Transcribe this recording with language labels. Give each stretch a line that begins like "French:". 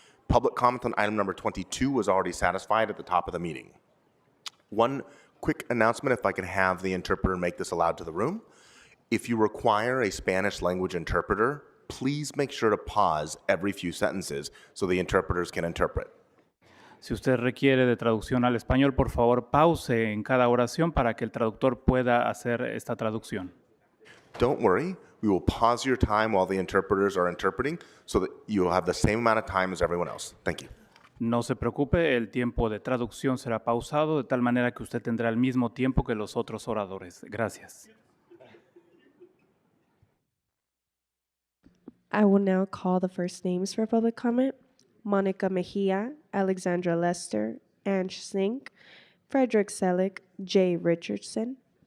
English: Public comment on item number 22 was already satisfied at the top of the meeting. One quick announcement, if I can have the interpreter make this aloud to the room. If you require a Spanish language interpreter, please make sure to pause every few sentences so the interpreters can interpret.
Spanish: Si usted requiere de traducción al español, por favor, pause en cada oración para que el traductor pueda hacer esta traducción.
English: Don't worry, we will pause your time while the interpreters are interpreting so that you will have the same amount of time as everyone else. Thank you.
Spanish: No se preocupe, el tiempo de traducción será pausado de tal manera que usted tendrá el mismo tiempo que los otros oradores. Gracias.
English: I will now call the first names for public comment. Monica Mejia, Alexandra Lester, Ange Sink, Frederick Selick, Jay Richardson.